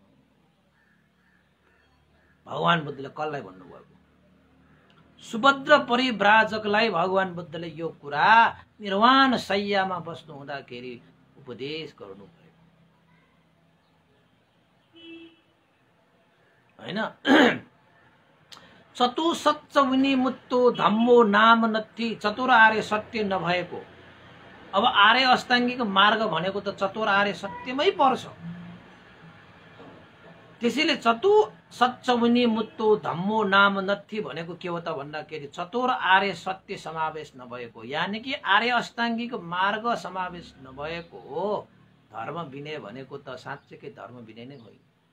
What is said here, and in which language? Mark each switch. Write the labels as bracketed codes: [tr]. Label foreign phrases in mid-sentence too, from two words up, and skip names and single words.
[ne] भगवान बुद्धले कसलाई भन्नुभएको? सुभद्र परिव्राजकलाई भगवान बुद्धले यो कुरा निर्वाण शय्यामा बस्नु हुँदाखेरि उपदेश गर्नु भयो हैन। [pi] चतुसच्च विनिमुत्तो धम्मो नाम नत्थि, [ne] चतुर आर्य सत्य नभएको। अब आर्य अष्टाङ्गिक मार्ग भनेको त चतुर आर्य सत्यमै पर्छ। त्यसैले [pi] चतुसच्च विनिमुत्तो धम्मो नाम नत्थि [ne] भनेको के हो त भन्दाखेरि चतुर आर्य सत्य समावेश नभएको, यानि कि आर्य अष्टाङ्गिक मार्ग समावेश नभएको हो धर्म विनय भनेको त साँच्चैकै धर्म विनय नै होइन।